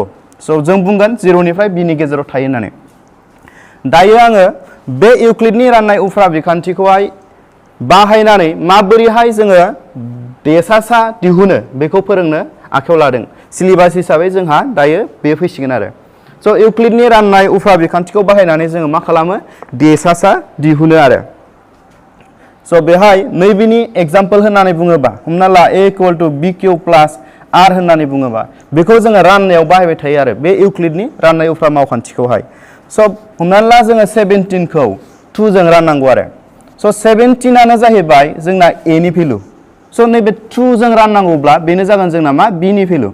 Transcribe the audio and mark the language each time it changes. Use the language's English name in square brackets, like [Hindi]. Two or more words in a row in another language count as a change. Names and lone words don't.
[Bodo] स' जों बुंगोन 0 निफ्राय बी नि गेजेराव थायो होननानै। दायो आङो बे इउक्लिडनि राननाय उफ्रा बिखान्थिखौहाय बाहायनानै माबोरैहाय जोङो देसासा दिहुनो बेखौ फोरोंनो आखायाव लादों। सिलेबास हिसाबै जोंहा दायो बे फैसिगोन आरो। स' इउक्लिडनि राननाय उफ्रा बिखान्थिखौ बाहायनानै जोङो मा खालामो देसासा दिहुनो आरो। स' बेहाय नैबेनि एग्जाम्पल होननानै बुङोबा हमना ला [English] a equal to b q plus r [Bodo] होननानै बुङोबा बेखौ जोङो राननायाव बाहायबाय थायो आरो बे इउक्लिडनि राननाय उफ्रा मावखान्थिखौहाय। स' हमनानै ला जोङो 17 खौ 2 जों राननांगौ आरो। स' 17आनो जाहैबाय जोंना ए नि भेलु। स' नैबे 2 जों राननांगौब्ला बेनो जागोन जोंना मा बी नि भेलु।